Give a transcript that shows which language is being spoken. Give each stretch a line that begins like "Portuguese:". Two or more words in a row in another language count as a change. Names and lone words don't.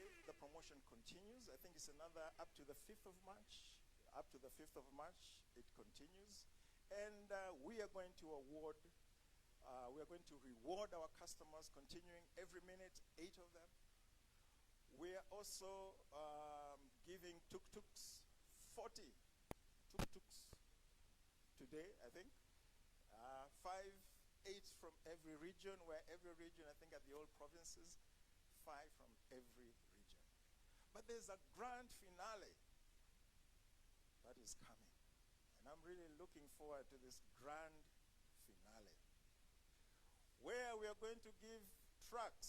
English: The promotion continues. I think it's another up to the 5th of March. Up to the 5th of March, it continues. And we are going to reward our customers, continuing every minute, 8 of them. We are also giving tuk-tuks, 40 tuk-tuks today, I think. 8 from every region, where every region, I think at the old provinces, 5 from every region. But there's a grand finale that is coming. And I'm really looking forward to this grand finale, where we are going to give trucks.